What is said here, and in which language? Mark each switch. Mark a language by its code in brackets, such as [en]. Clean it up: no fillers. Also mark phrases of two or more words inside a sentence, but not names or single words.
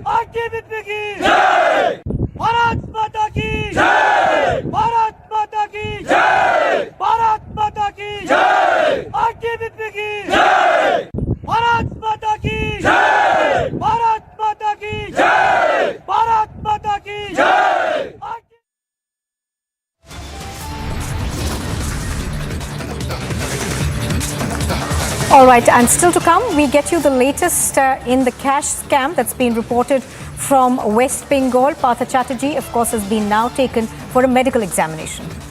[hi] ITBP की जय! भारत माता की जय! भारत माता की जय! भारत माता की जय! ITBP की जय! भारत माता की जय! भारत माता की जय! भारत माता की जय! [en] All right, and still to come, we get you the latest in the cash scam that's been reported from West Bengal. Partha Chatterjee, of course, has been now taken for a medical examination.